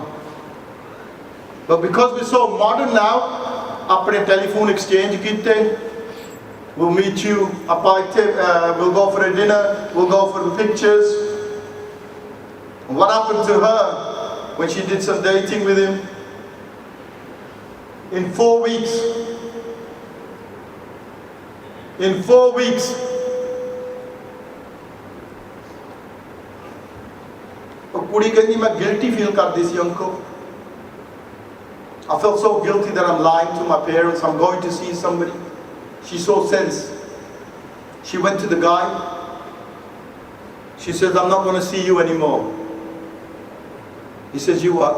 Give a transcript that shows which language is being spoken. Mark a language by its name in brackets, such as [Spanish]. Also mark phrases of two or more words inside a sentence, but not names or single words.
[English] But because we're so modern now, apne telephone exchange kite, we'll meet you, we'll go for a dinner, we'll go for the pictures. And what happened to her when she did some dating with him? In 4 weeks, In 4 weeks. [Punjabi] ਕੁੜੀ ਕਹਿੰਦੀ ਮੈਂ [English] guilty feel [Punjabi] ਕਰਦੀ ਸੀ uncle. [English] I felt so guilty that I'm lying to my parents. I'm going to see somebody. She saw sense. She went to the guy. She says, I'm not going to see you anymore. He says, you what?